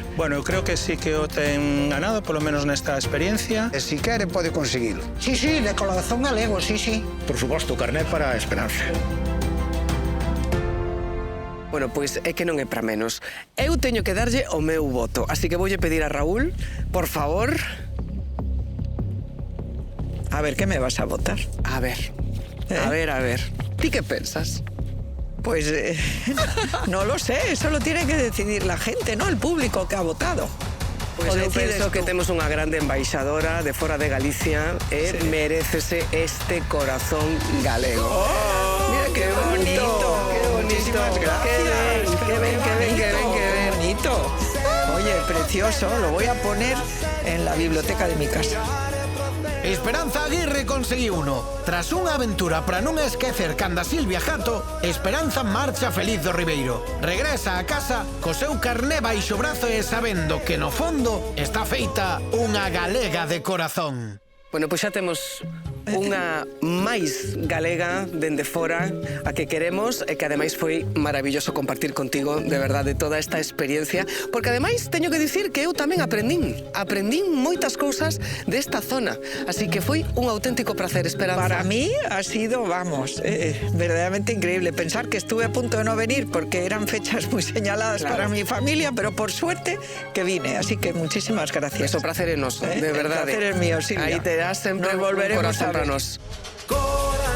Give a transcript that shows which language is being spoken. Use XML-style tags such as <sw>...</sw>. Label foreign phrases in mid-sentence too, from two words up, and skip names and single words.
<gl>Bueno, eu creo que sí que o ten ganado, polo menos nesta experiencia. E si quere pode conseguilo. Sí, sí, de corazón galego, sí, sí. Por suposto, carné para a Esperanza. Bueno, pois é que non é para menos. Eu teño que darlle o meu voto, así que voulle pedir a Raúl, por favor.</gl> <es>A ver, ¿qué me vas a votar?</es> <gl>A ver, a ver. Ti que pensas?</gl> <es>Pues no lo sé, eso lo tiene que decidir la gente, ¿no? El público que ha votado.</es> <gl>Pois O eu</gl> <es>decides</es> <gl>penso que</gl> <es>tú.</es> <gl>temos unha grande embaixadora de fora de Galicia e merécese este corazón galego. Mira</gl> <es>¡Qué bonito! Muchísimas gracias.</es> <gl>Qué ben. Bonito.</gl> <es>Oye, precioso, lo voy a poner en la biblioteca de mi casa.</es> <gl>Esperanza Aguirre conseguiu uno. Tras unha aventura para non esquecer canda Silvia Jato, Esperanza marcha feliz do Ribeiro. Regresa a casa co seu carné baixo brazo e sabendo que no fondo está feita unha galega de corazón. Bueno, pois xa temos unha máis galega dende fora a que queremos e que ademais foi maravilloso compartir contigo de verdade toda esta experiencia, porque ademais teño que dicir que eu tamén aprendín moitas cousas desta zona, así que foi un auténtico placer, Esperanza.</gl> <es>Para mí ha sido, vamos, verdaderamente increíble. Pensar que estuve a punto de no venir porque eran fechas muy señaladas para mi familia, pero por suerte que vine. Así que muchísimas gracias.</es> <gl>Eso, placer é noso, de verdade.</gl> <es>El placer es mío, Silvia.</es> <gl>Aí terás sempre</gl> <es>Nos</es> <gl>un</gl> <es>volveremos</es> <gl>corazón</gl> <es>a ver.</es> <gl>para nos.</gl>